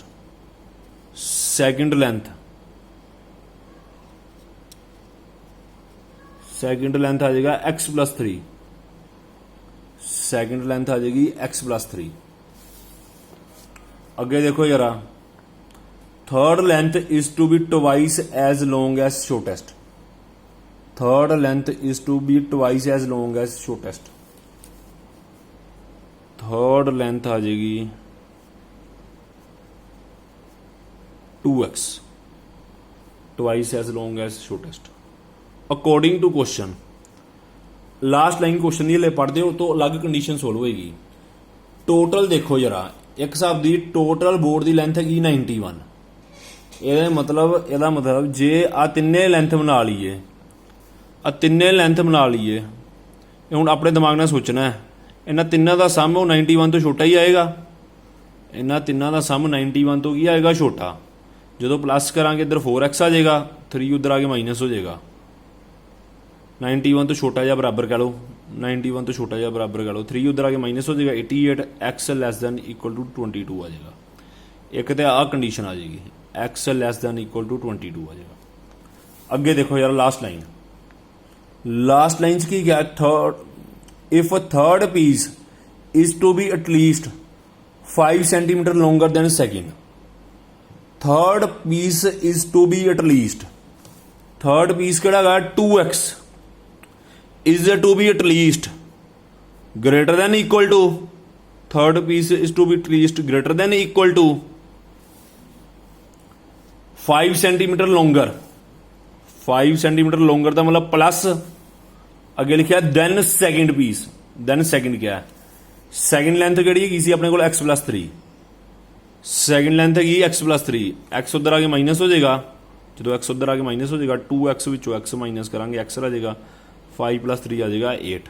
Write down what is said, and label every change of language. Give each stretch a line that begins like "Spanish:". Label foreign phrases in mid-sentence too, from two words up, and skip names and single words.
English: second length
Hindi: आ जाएगा x + 3।
English: second length
Hindi: आ जाएगी x + 3। अगे देखो जरा,
English: Third length is to be twice as long as shortest. Third length is to be twice as long as shortest. third length
Hindi: आ जाएगी
English: 2x, twice as long as shortest. according to question, last line question
Hindi: ये पढ़ते हो तो अलग कंडीशन सोल्व होगी। टोटल देखो जरा, एक हिसाब की टोटल बोर्ड की लेंथ है 91।
Punjabi: ਯਦਾ ਮਤਲਬ ਜੇ ਆ 3 ਲੈਂਥ ਬਣਾ ਲੀਏ ਆ ਤਿੰਨੇ ਲੈਂਥ ਬਣਾ ਲਈਏ। ਇਹ ਹੁਣ ਆਪਣੇ ਦਿਮਾਗ ਨਾਲ ਸੋਚਣਾ ਹੈ, ਇਹਨਾਂ ਤਿੰਨਾਂ ਦਾ ਸਮ ਉਹ 91 ਤੋਂ ਛੋਟਾ ਹੀ ਆਏਗਾ। ਇਹਨਾਂ ਤਿੰਨਾਂ ਦਾ ਸਮ 91 ਤੋਂ ਕੀ ਆਏਗਾ, ਛੋਟਾ। ਜਦੋਂ ਪਲੱਸ ਕਰਾਂਗੇ ਇੱਧਰ 4x ਆ ਜਾਏਗਾ, 3 ਉੱਧਰ ਆ ਕੇ ਮਾਈਨਸ ਹੋ ਜਾਏਗਾ। 91 ਤੋਂ ਛੋਟਾ ਜਿਹਾ ਬਰਾਬਰ ਕਹਿ ਲਓ, 91 ਤੋਂ ਛੋਟਾ ਜਿਹਾ ਬਰਾਬਰ ਕਹਿ ਲਓ, 3 ਉੱਧਰ ਆ ਕੇ ਮਾਈਨਸ ਹੋ ਜਾਏਗਾ, 88x
English: less than equal to
Punjabi: 22 ਆ ਜਾਏਗਾ। ਇੱਕ ਤੇ ਆਹ ਕੰਡੀਸ਼ਨ ਆ ਜਾਏਗੀ, x
English: less than equal to
Punjabi: 22 ਆ ਜਾਏਗਾ। ਅੱਗੇ ਦੇਖੋ ਯਾਰ
English: last line
Punjabi: ਚ ਕੀ ਗਿਆ,
English: if a third piece is to be at least 5 centimeter longer than second, third piece is to be at least, third piece
Punjabi: ਕਿਹੜਾ ਹੈਗਾ
English: 2x is to be at least greater than equal to, third piece is to be at least greater than equal to 5 centimeter longer, 5 centimeter longer
Punjabi: ਦਾ ਮਤਲਬ ਪਲੱਸ ਅੱਗੇ ਲਿਖਿਆ
English: than second piece. than second
Punjabi: ਕਿਆ ਹੈ,
English: second length
Punjabi: ਕਿਹੜੀ ਹੈਗੀ ਸੀ ਆਪਣੇ ਕੋਲ x ਪਲੱਸ 3,
English: second length
Punjabi: ਹੈਗੀ x ਪਲੱਸ 3, x ਉੱਧਰ ਆ ਕੇ ਮਾਈਨਸ ਹੋ ਜਾਏਗਾ। ਜਦੋਂ x ਉੱਧਰ ਆ ਕੇ ਮਾਈਨਸ ਹੋ ਜਾਏਗਾ 2x ਵਿੱਚੋਂ x ਮਾਈਨਸ ਕਰਾਂਗੇ x ਆ ਜਾਏਗਾ 5 ਪਲੱਸ 3 ਆ ਜਾਏਗਾ 8।